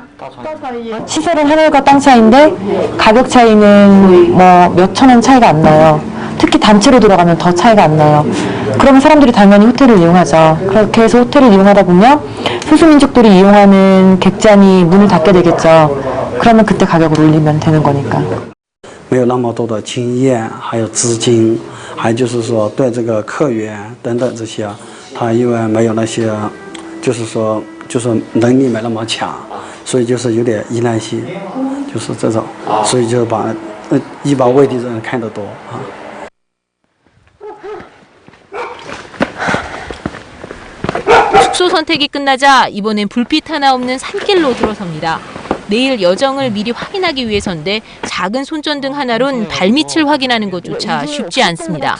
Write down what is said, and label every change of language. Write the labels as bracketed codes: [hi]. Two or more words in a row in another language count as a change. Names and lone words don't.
[ko] 시설은 하늘과 땅 차이인데 가격 차이는 뭐 몇천 원 차이가 안 나요. 특히 단체로 들어가면 더 차이가 안 나요. 그러면 사람들이 당연히 호텔을 이용하죠. 그렇게 해서 호텔을 이용하다 보면 소수민족들이 이용하는 객잔이 문을 닫게 되겠죠. 그러면 그때 가격을 올리면 되는 거니까. [zh] 没有那么多的经验，还有资金，还有就是说对这个客源等等这些，他因为没有那些，就是说能力没那么强，所以就是有点依赖性，就是这种，所以就把一般外地人看得多啊。 [ko] 숙소 선택이 끝나자 이번엔 불빛 하나 없는 산길로 들어섭니다. 내일 여정을 미리 확인하기 위해서인데 작은 손전등 하나론 발밑을 확인하는 것조차 쉽지 않습니다.